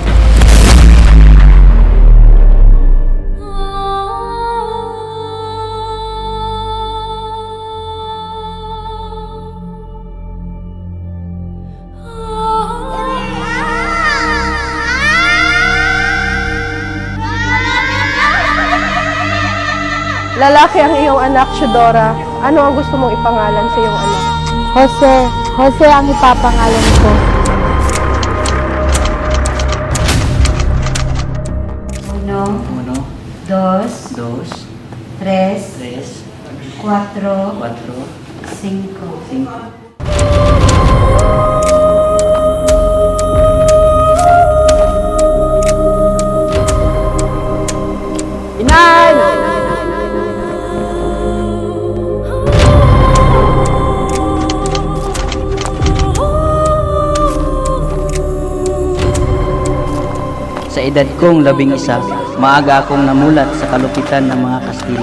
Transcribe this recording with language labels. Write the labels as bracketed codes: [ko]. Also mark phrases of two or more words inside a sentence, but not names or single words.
[tl] Lalaki ang iyong anak, Shudora. Ano ang gusto mong ipangalan sa iyong anak? Jose. Jose ang ipapangalan ko. [es] Uno, dos, dos, tres, tres, cuatro, cuatro, cinco. cinco. [tl] Inay! Sa edad kong 11, maaga akong namulat sa kalupitan ng mga Kastila.